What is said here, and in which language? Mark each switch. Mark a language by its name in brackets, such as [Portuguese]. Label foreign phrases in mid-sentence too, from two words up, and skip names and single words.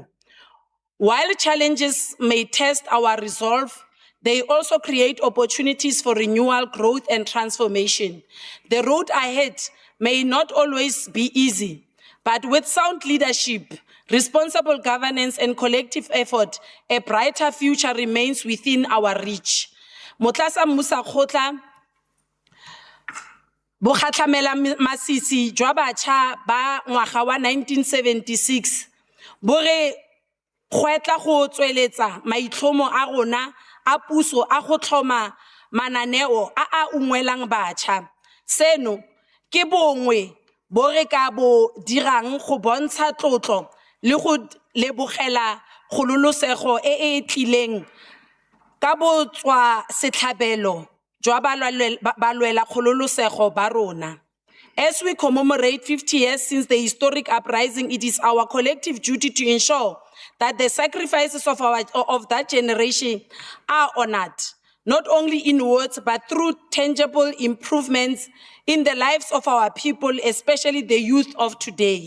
[English] While challenges may test our resolve, they also create opportunities for renewal, growth, and transformation. The road ahead may not always be easy, but with sound leadership, responsible governance, and collective effort, a brighter future remains within our reach. [Tswana] Motlasa Musa Khotla, Bokhatlamela Masisi, jwa batjha ba ngwaga wa 1976, bo re kgwetla go tsweletsa maitlhomo a rona a puso a go tlhoma mananeo a ungwelang batjha. Seno ke bongwe bo re ka bo dirang go bontsha tlotlo le go lebogela kgololosego e tlileng ka bo tswa setlhabelo jwa balwela kgololosego ba rona. [English] As we commemorate 50 years since the historic uprising, it is our collective duty to ensure that the sacrifices of that generation are honored, not only in words, but through tangible improvements in the lives of our people, especially the youth of today.